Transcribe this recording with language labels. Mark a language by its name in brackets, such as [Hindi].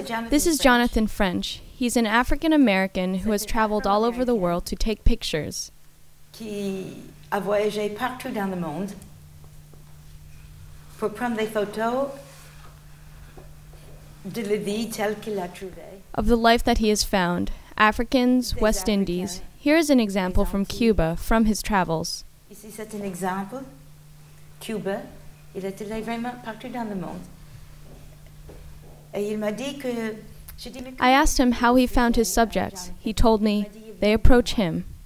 [English] This is Jonathan French. He's an African American who has traveled all over the world to take pictures. [French] Qui a voyagé partout dans le monde pour prendre des photos de la vie telle qu'il l'a trouvée. [English] Of the life that he has found, Africans, West Indies. Here is an example from Cuba, from his travels. [French] Ici c'est un exemple. Cuba, il est allé vraiment partout dans le monde. Et il m'a dit que [English] I asked him how he found his subjects. He told me, they approach him.